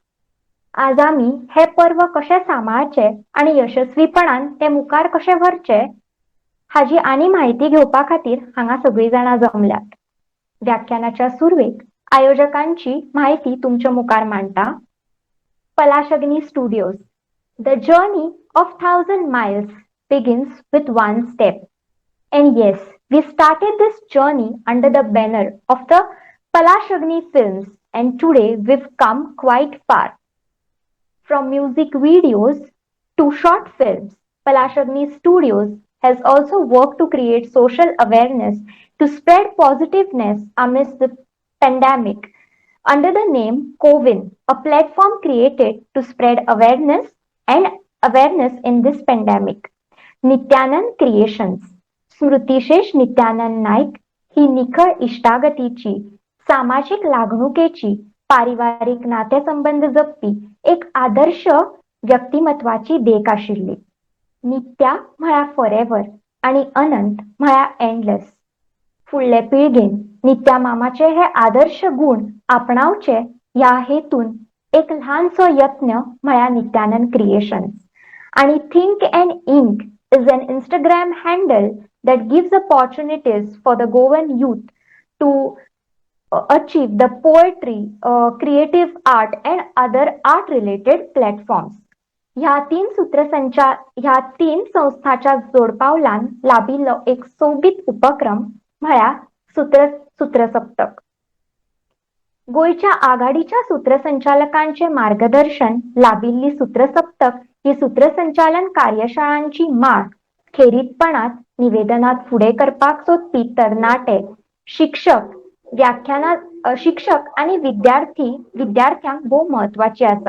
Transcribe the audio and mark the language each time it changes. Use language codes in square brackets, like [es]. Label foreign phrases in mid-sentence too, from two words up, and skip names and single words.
[kok] आज आमी हे पर्व कशे सांबाळचे आणि यशस्वीपणान ते मुखार कशे व्हरचे हाजी आनी माहिती घेवपा खातीर हांगा सगळीं जाणां जमल्यात. व्याख्यानाच्या सुरवेक आयोजकांची माहिती तुमच्या मुखार मांडटा. पलाशग्नी स्टुडिओज. [en] The journey of 1,000 miles begins with one step. And yes, we started this journey under the banner of the Palashagni Films, and today we've come quite far. From music videos to short films, Palashagni Studios has also worked to create social awareness to spread positiveness amidst the pandemic under the name CoWIN, a platform created to spread awareness in this pandemic. [kok] नित्यानंद क्रिएशन्स. स्मृतिशेष नित्यानंद नाईक ही निखळ इष्टागतीची, सामाजिक लागणुकेची, पारिवारिक नातेसंबंध जपपी एक आदर्श व्यक्तिमत्वाची देख आशिल्ली. नित्या म्हळ्यार फॉरएव्हर आणि अनंत म्हळ्यार एंडलेस. फुडले पिळगेन नित्या मामाचे हे आदर्श गुण आपणावचे ह्या हेतून एक ल्हानसो यत्न म्हळ्यार नित्यानंद क्रिएशन्स. [en] आणि थिंक अँड इंक is an Instagram handle that gives opportunities for the Goan youth to achieve the poetry, creative art and other art related platforms. [kok] ह्या तीन संस्थाच्या जोडपावलान लाभिल्लो एक सोबीत उपक्रम म्हळ्यार सूत्रसप्तक. गोयच्या आघाडीच्या सूत्रसंचालकांचे मार्गदर्शन लाभिल्ली सूत्रसप्तक ही सूत्रसंचालन कार्यशाळांची माळ खेरीतपणात निवेदनात फुडे करपाक सोदपी तरणाटे शिक्षक आणि विद्यार्थ्यांक भोव महत्वाची आसा.